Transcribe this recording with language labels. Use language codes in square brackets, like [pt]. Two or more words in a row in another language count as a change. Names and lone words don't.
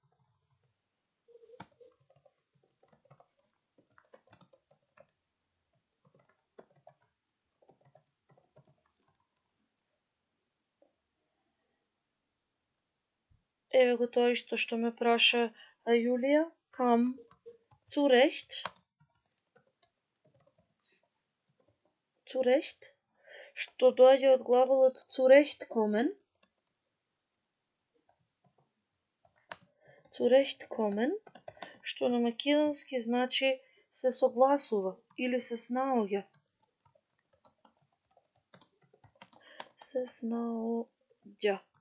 [mk] Еве го тоа исто што ме праша Јулија, [de] kam zurecht. [mk] Zurecht, што доаѓа од глаголот zurechtkommen. Zurechtkommen, што на македонски значи се согласува или се снаоѓа. Се снаоѓа.